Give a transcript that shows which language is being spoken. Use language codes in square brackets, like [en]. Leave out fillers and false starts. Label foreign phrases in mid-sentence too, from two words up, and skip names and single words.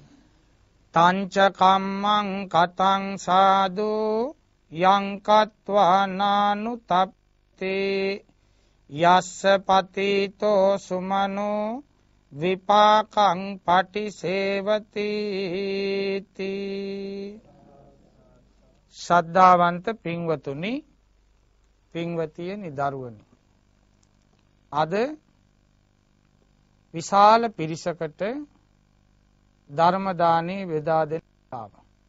[pi] තංච කම්මං කතං සාදු යං කତ୍වා නානුතප්තේ යස්ස පතිතෝ සුමනෝ විපාකං පටිසේවති [si] ශ්‍රද්ධාවන්ත පින්වතුනි පින්වතියනි දරුවනි අද විශාල පිරිසකට ධර්ම දානේ බෙදා දෙන්න ආවා.